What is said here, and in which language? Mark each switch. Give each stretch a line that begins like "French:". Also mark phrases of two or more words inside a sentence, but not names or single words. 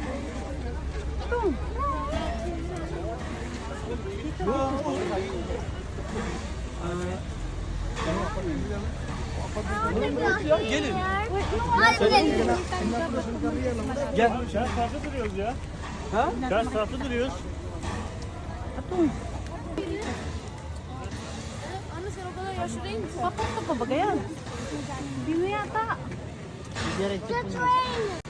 Turkish: Gelin. Hadi gidelim. Gel. Ters tarafta duruyoruz ya. Ha? Ters tarafta duruyoruz. Anne sen o kadar yaşlı değil misin?
Filipino: Papak ka pa ba ganyan? Hindi mo yata.
English: The train.